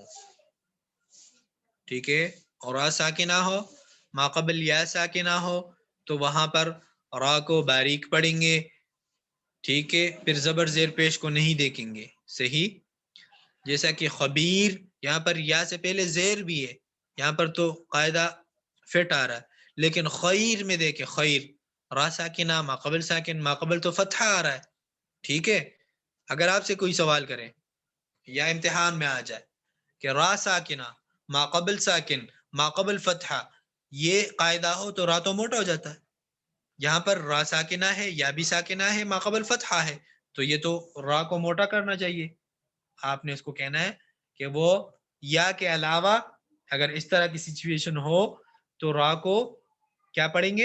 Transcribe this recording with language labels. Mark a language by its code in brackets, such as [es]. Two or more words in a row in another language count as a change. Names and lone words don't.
[ur] ٹھیک ہے، اور را ساکنہ ہو ما قبل یا ساکنہ ہو تو وہاں پر را کو باریک پڑھیں گے. ٹھیک ہے، پھر زبر زیر پیش کو نہیں دیکھیں گے. صحیح، جیسا کہ خبیر یہاں پر یا سے پہلے زیر بھی ہے، یہاں پر تو قاعدہ فٹ آ رہا ہے. لیکن خیر میں دیکھیں، خیر را ساکنہ ما قبل ساکن، ما قبل تو فتحہ آ رہا ہے. ٹھیک ہے، اگر آپ سے کوئی سوال کریں یا امتحان میں آ جائے کہ را ساکنہ ما قبل ساکن ما قبل فتحہ یہ قاعدہ ہو تو را تو موٹا ہو جاتا ہے. یہاں پر را ساکنہ ہے یا بھی ساکنہ ہے ما قبل فتحہ ہے، تو یہ تو را کو موٹا کرنا چاہیے. آپ نے اس کو کہنا ہے کہ وہ یا کے علاوہ اگر اس طرح کی سچویشن ہو تو را کو کیا پڑھیں گے؟